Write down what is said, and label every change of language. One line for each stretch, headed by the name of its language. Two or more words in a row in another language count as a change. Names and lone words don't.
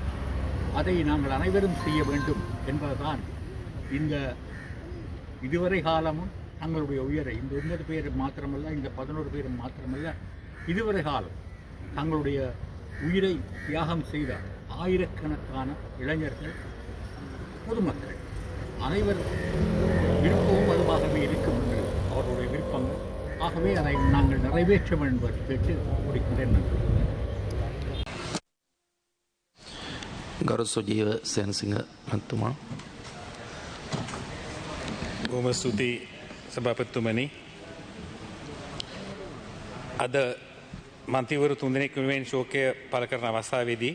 Tamil: அதை நாங்கள் அனைவரும் செய்ய வேண்டும் என்பதுதான் இந்த இதுவரை காலமும் தங்களுடைய உயரை, இந்த 9 பேர் மாத்திரமல்ல, இந்த 11 பேரும் மாத்திரமல்ல, இதுவரை காலம் தங்களுடைய உயிரை தியாகம் செய்த ஆயிரக்கணக்கான இளைஞர்கள், பொதுமக்கள் அனைவரும் விருப்பமும் அதுவாகவே இருக்கும் என்று அவர்களுடைய விருப்பங்கள். ஆகவே அதை நாங்கள் நிறைவேற்ற வேண்டும் என்று கேட்டு முடிக்கின்றேன்.
Sinhala: ගරු සුජීව සේනසිංහ මහත්මයා. බොහොම ස්තුතියි සභාපතිතුමනි. අද මන්ත්‍රීවරු 3 දෙනෙක් වෙනුවෙන් ශෝකය පළ කරන අවස්ථාවේදී